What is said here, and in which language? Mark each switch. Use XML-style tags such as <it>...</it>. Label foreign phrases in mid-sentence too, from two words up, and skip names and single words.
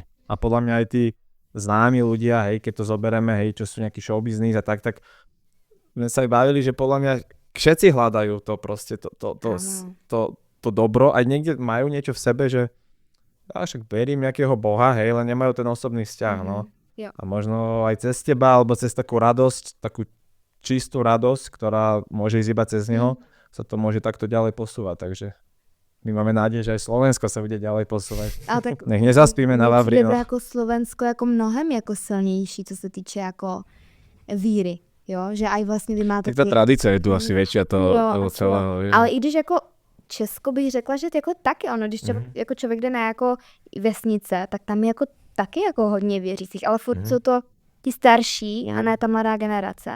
<sk>A podľa mňa aj tí známi ľudia, hej, keď to zoberieme, hej, čo sú nejaký showbiznis a tak sme sa bavili, že podľa mňa všetci hľadajú to proste, to dobro, aj niekde majú niečo v sebe, že však verím nejakého Boha, hej, len nemajú ten osobný vzťah, no. Jo. A možno aj cez teba, alebo cez takú radosť, takú čistú radosť, ktorá môže ísť iba cez neho, sa to môže takto ďalej posúvať, takže my máme nádej, že aj Slovensko sa bude ďalej posúvať. Tak nech nezaspíme na Vavrinoch.</sk> <cs>Jako Slovensko jako mnohem jako silnější, co se týče jako víry, jo, že aj vlastně vy máte...</cs> <sk>Tak tá tradícia je tu asi väčšia toho celého.</sk> <cs>Ale i když jako Česko bych řekla, že jako taky ono, když jako člověk jde na jako vesnice, tak tam je jako taky jako hodně věřících, ale furt jsou to ti starší a ne ta mladá generace.</cs>